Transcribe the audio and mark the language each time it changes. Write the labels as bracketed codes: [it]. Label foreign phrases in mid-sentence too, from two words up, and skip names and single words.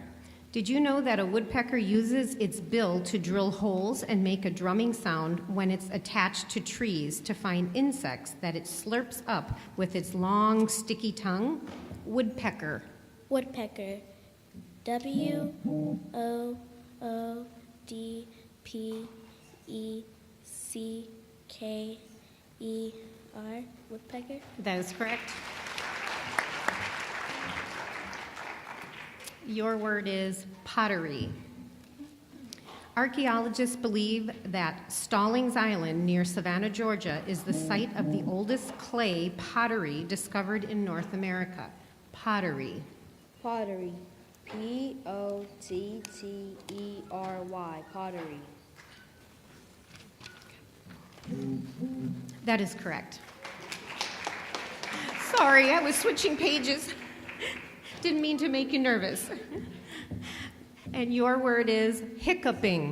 [en] Did you know that a woodpecker uses its bill to drill holes and make a drumming sound when it's attached to trees to find insects that it slurps up with its long, sticky tongue? Woodpecker. Woodpecker. W-O-O-D-P-E-C-K-E-R. Woodpecker. That is correct. Your word is pottery. Archaeologists believe that Stallings Island near Savannah, Georgia, is the site of the oldest clay pottery discovered in North America. Pottery. Pottery. P-O-T-T-E-R-Y. Pottery. That is correct. Sorry, I was switching pages. Didn't mean to make you nervous. And your word is hiccuping.